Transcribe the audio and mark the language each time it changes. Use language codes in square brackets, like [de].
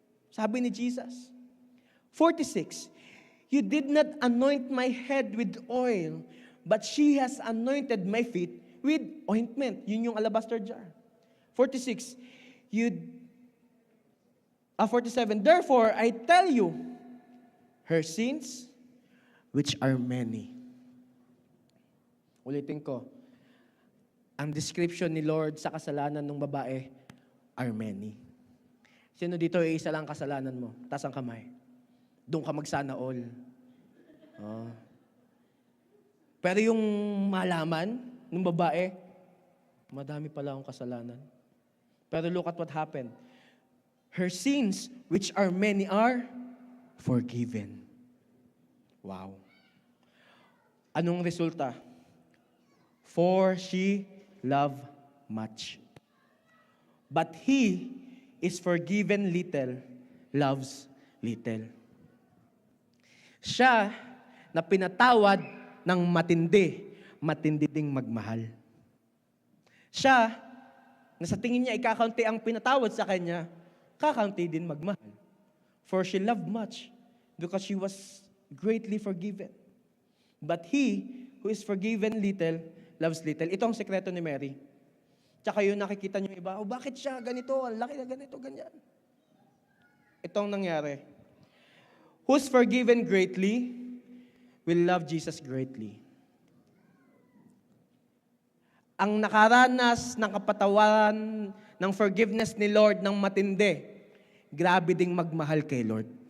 [en] Sabi ni Jesus. 46. You did not anoint my head with oil, but she has anointed my feet with ointment. [tl] Yun yung alabaster jar. [en] 46. 47. Therefore, I tell you, her sins, which are many. [tl] Ulitin ko. Ang description ni Lord sa kasalanan ng babae [en] are many. [tl] Sino dito ay isa lang kasalanan mo? Taas ang kamay. Doon ka magsana all. Oh. Pero yung malaman ng babae, madami pala akong kasalanan. [en] Pero look at what happened. Her sins, which are many, are forgiven. Wow. [tl] Anong resulta? [en] For she loved much. But he is forgiven little, loves little. [tl] Siya na pinatawad ng matindi ding magmahal. Siya na sa tingin niya ikakaunti ang pinatawad sa kanya, kakaunti din magmahal. [en] For she loved much because she was greatly forgiven. But he who is forgiven little, loves little. [tl] Ito ang sekreto ni Mary. Tsaka yun nakikita niyo iba, bakit siya ganito? Ang laki na ganito, ganyan. Itong nangyari. [en] Who's forgiven greatly will love Jesus greatly. [tl] Ang nakaranas ng kapatawaran ng forgiveness ni Lord ng matindi, grabe ding magmahal kay Lord.